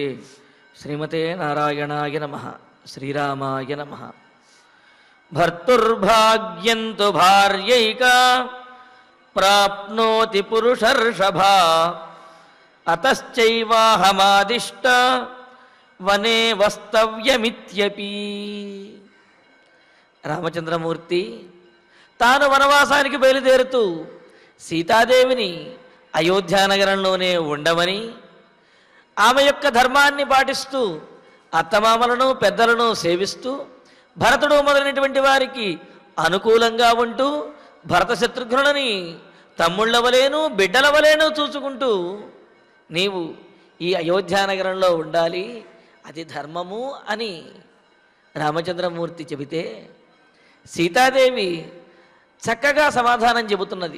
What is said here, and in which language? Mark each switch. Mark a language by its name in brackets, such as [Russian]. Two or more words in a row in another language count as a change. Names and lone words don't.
[Sanskrit] श्रीमते नारायणाय नमः। श्रीरामाय नमः। भर्तुर्भाग्यं तु भार्यैका प्राप्नोति पुरुषर्षभा अतश्चैवाहमादिष्ट वने वस्तव्यमित्यपि। [Telugu] రామచంద్రమూర్తి తాను వనవాసానికి బయలుదేరుతూ సీతాదేవిని అయోధ్యానగరంలోనే ఉండమని, ఆమె యొక్క ధర్మాన్ని పాటిస్తూ అత్తమామలను పెద్దలను సేవిస్తూ భరతుడు మొదలైనటువంటి వారికి అనుకూలంగా ఉంటూ భరత శత్రుఘ్నులని తమ్ముళ్ళ వలేను బిడ్డల వలేను చూసుకుంటూ నీవు ఈ అయోధ్యానగరంలో ఉండాలి, అది ధర్మము అని రామచంద్రమూర్తి చెబితే సీతాదేవి చక్కగా సమాధానం చెబుతున్నది.